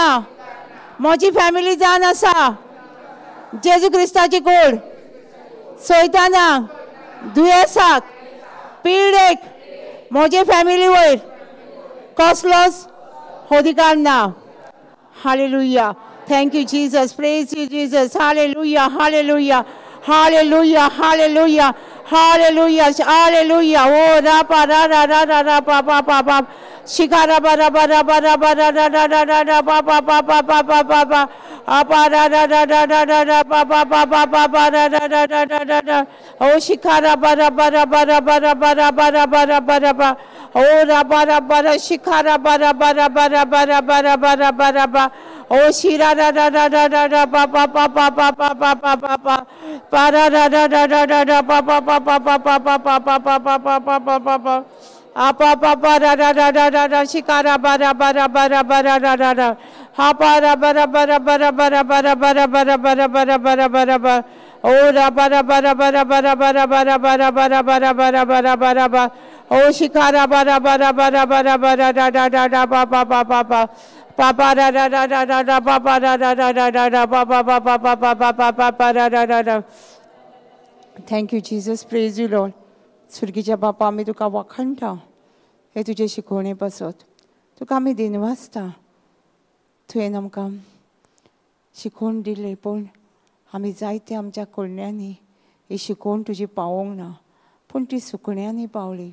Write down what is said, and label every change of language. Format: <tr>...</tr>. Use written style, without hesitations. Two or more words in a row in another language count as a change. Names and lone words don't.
<kok>म्हजी फॅमिली जावन आसा जेजू क्रिस्ताची कूड. सैतानाक, दुयेंसाक, पिडेक म्हजे फॅमिली वयर कसलोच अधिकार ना. हालेलुया.</kok> <en>Thank you, Jesus. Praise you, Jesus. Hallelujah. Hallelujah. Hallelujah. Hallelujah. Hallelujah. Hallelujah. Oh, rapa ra ra ra ra ra pa pa pa pa. Shikara ba ra ba ra ba ra ba ra ra ra ra ra ra pa pa pa pa pa pa pa pa. Apa ra ra ra ra ra ra ra pa pa pa pa pa pa ra ra ra ra ra ra ra. Oh, shikara ba ra ba ra ba ra ba ra ba ra ba ra ba ra ba ra ba. Oh, ra ba ra ba ra shikara ba ra ba ra ba ra ba ra ba ra ba ra ba ra ba. Oh, shira ra ra ra ra ra ra pa pa pa pa pa pa pa pa pa pa. Pa ra ra ra ra ra ra ra pa pa pa pa pa pa pa pa pa pa pa pa pa pa pa pa. Apa pa pa ra ra ra ra ra ra shikara ba ra ba ra ba ra ba ra ra ra ra. Ha pa ra ba ra ba ra ba ra ba ra ba ra ba ra ba ra ba ra ba ra ba ra ba ra ba. Oh, ra ba ra ba ra ba ra ba ra ba ra ba ra ba ra ba ra ba ra ba ra ba ra ba ra ba. Oh, shikara ba ra ba ra ba ra ba ra ba ra ra ra ra ra pa pa pa pa pa. Pa pa ra ra ra ra ra ra pa pa ra ra ra ra ra ra pa pa pa pa pa pa pa pa pa pa ra ra ra ra. Thank you, Jesus. Praise you, Lord.</en> <kok>सुर्गीच्या बापा आमी तुका वखणटा हे तुजे शिकवणे पासत. तुका आमी दिनवासता तुवें आमकां शिकोवन दिले, पूण आमी जायते आमच्या कोडण्यांनी ही शिकोवन तुजी पावोंक ना, पूण ती सुकण्यांनी पावली.</kok>